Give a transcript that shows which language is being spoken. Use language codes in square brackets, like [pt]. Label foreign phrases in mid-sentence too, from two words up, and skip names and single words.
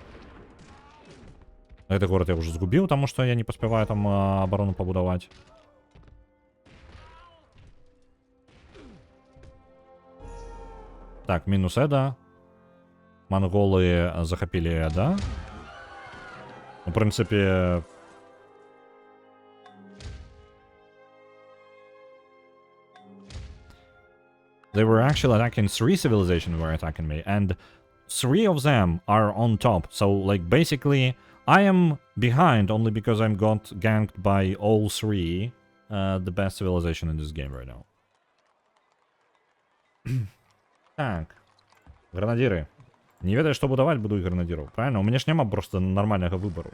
[be] Гэты горад я ўжо згубіў, таму што я не паспяваю там абарону пабудаваць. Так, мінус Эда. Монголы захапілі Эда. У прынцыпе... [en] They were actually attacking 3 civilizations were attacking me, and 3 of them are on top. So, like, basically, I am behind only because I'm got ganked by all 3 the best civilization in this game right now. [be] Так. Гранадиры. Не ведаю, што будаваць, будуй гранадзіраў. Правильно? У мяне ж няма просто нармальнага выбару.